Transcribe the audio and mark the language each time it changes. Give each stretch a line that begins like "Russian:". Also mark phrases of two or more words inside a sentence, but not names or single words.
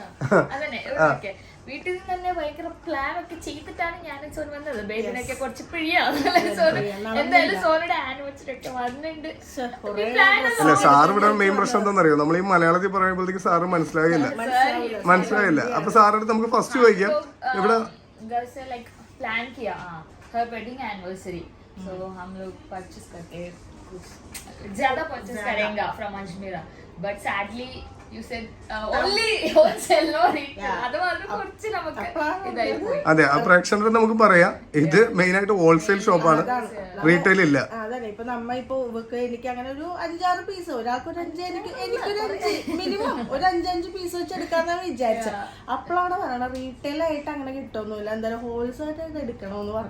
Malayalam: വീട്ടിൽ നിന്ന് തന്നെ ഭയങ്കര പ്ലാൻ ഒക്കെ ചെയ്തിട്ടാണ് ഞാൻ സോൻ വന്നത്. ബേബിനൊക്കെ കുറച്ച് പിഴിയാണ്. എന്തായാലും സോനയുടെ ആനിവേഴ്സറി ഒക്കെ വന്നിട്ടുണ്ട്. അല്ല, സാർ ഇവിടെ മെയിൻ പ്രശ്നം എന്താണെന്നറിയോ, നമ്മൾ ഈ മലയാളത്തിൽ പറയുമ്പോഴത്തേക്ക് സാറ് മനസ്സിലായില്ല. അപ്പൊ സാറിന്റെ നമുക്ക് ഫസ്റ്റ് ചോദിക്കാം, ഇവിടെ
Hindi: प्लान किया हर
English: wedding anniversary,
Hindi: सो हम लोग परचेस करके ज्यादा परचेस करेंगे फ्रॉम अजमेर,
English: but sadly you said only wholesale no retail.
Malayalam: അത് മാത്രം കുറച്ച് നമുക്ക് ഇതായി പോയി. അതെ, ആ പ്രേക്ഷകരെ നമുക്ക് പറയാം ഇത് മെയിൻ ആയിട്ട്
English: wholesale shop,
Malayalam: റീറ്റെയിൽ ഇല്ല. അതെ, ഇപ്പൊ നമ്മ ഇപ്പൊ എനിക്ക് അങ്ങനെ ഒരു 5-6 പീസ്, ഒരാൾക്ക് ഒരു 5, എനിക്കൊരു 5 മിനിമം ഒരു 5 പീസ് വെച്ച് എടുക്കാന്നാണ് വിചാരിച്ചത്. അപ്പോഴാണ് പറയണത് റീറ്റെയിൽ ആയിട്ട് അങ്ങനെ കിട്ടുമൊന്നുമില്ല, എന്തായാലും ഹോൾസെയിൽ ആയിട്ട് എടുക്കണമെന്ന് പറഞ്ഞു.